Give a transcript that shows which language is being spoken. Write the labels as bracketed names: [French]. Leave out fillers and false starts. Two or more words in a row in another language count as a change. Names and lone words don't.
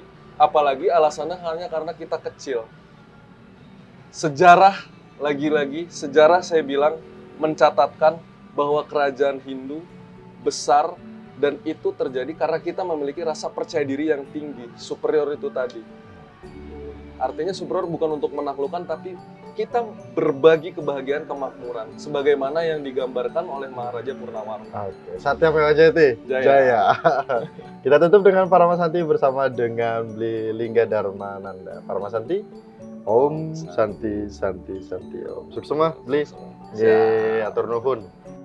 [Indonesian] Apalagi alasannya hanya karena kita kecil. Sejarah, lagi-lagi, sejarah saya bilang mencatatkan bahwa kerajaan Hindu besar dan itu terjadi karena kita memiliki rasa percaya diri yang tinggi, superior itu tadi. Artinya superior bukan untuk menaklukkan, tapi kita berbagi kebahagiaan kemakmuran, sebagaimana yang digambarkan oleh Maharaja Purnawarman. Oke, [Sanskrit] Satya Mewa Jayati. [Indonesian] Jaya. Kita tutup dengan Paramasanti bersama dengan Bli Lingga Dharmananda. [Sanskrit] Paramasanti, Om Santi Santi Santi Om. [Indonesian] Sukses semua, Bli. Ye, [Sundanese] atur nuhun.